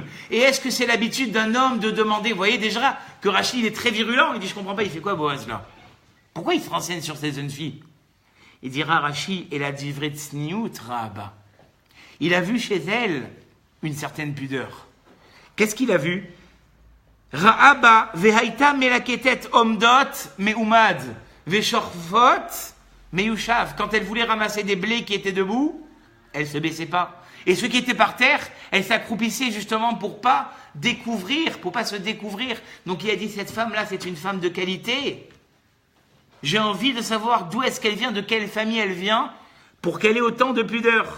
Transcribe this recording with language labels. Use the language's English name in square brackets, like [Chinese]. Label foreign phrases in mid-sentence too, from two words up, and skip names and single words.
[French] Et est-ce que c'est l'habitude d'un homme de demander? Vous voyez déjà que Rashi, il est très virulent. Il dit, je comprends pas, il fait quoi Boaz là? Pourquoi il se renseigne sur ces jeunes filles? Il dira Rashi, et la [Hebrew] דברי צניעות [French] Rahaba. Il a vu chez elle une certaine pudeur. Qu'est-ce qu'il a vu? [Hebrew] ראה בה והייתה מלקטת עומדות מעומד ושוכבות מיושב. [French] Quand elle voulait ramasser des blés qui étaient debout, elle se baissait pas. Et ceux qui étaient par terre, elle s'accroupissait justement pour pas découvrir, pour pas se découvrir. Donc il a dit, cette femme-là, c'est une femme de qualité. J'ai envie de savoir d'où est-ce qu'elle vient, de quelle famille elle vient, pour qu'elle ait autant de pudeur.